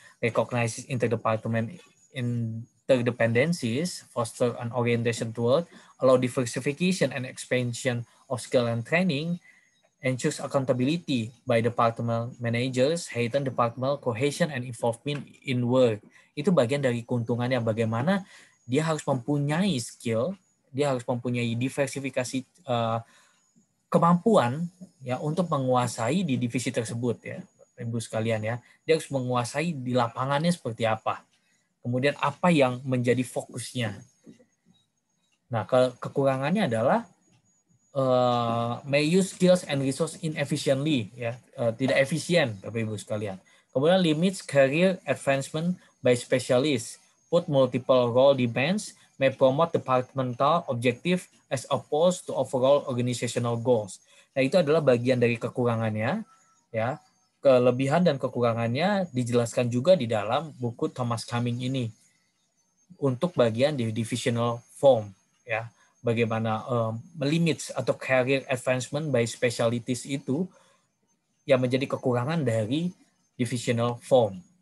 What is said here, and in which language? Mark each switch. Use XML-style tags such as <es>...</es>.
<en>Recognizes interdependencies, foster an orientation toward, allow diversification and expansion of skill and training, ensures accountability by departmental managers, heighten departmental cohesion and involvement in work.</en> <id>Itu bagian dari keuntungannya, bagaimana dia harus mempunyai skill, dia harus mempunyai diversifikasi kemampuan ya untuk menguasai di divisi tersebut ya, Ibu sekalian ya. Dia harus menguasai di lapangannya seperti apa. Kemudian apa yang menjadi fokusnya. Nah, kekurangannya adalah</id> <en>may use skills and resource inefficiently</en> <id>ya, tidak efisien Bapak Ibu sekalian.</id> <en>Kemudian limits career advancement by specialists, put multiple role demands, may promote departmental objective as opposed to overall organizational goals.</en> <id>Nah, itu adalah bagian dari kekurangannya ya. Kelebihan dan kekurangannya dijelaskan juga di dalam buku Thomas Cumming ini untuk bagian di divisional form ya. Bagaimana melimit atau</id> <en>career advancement by specialties</en> <id>itu yang menjadi kekurangan dari divisional form.</id>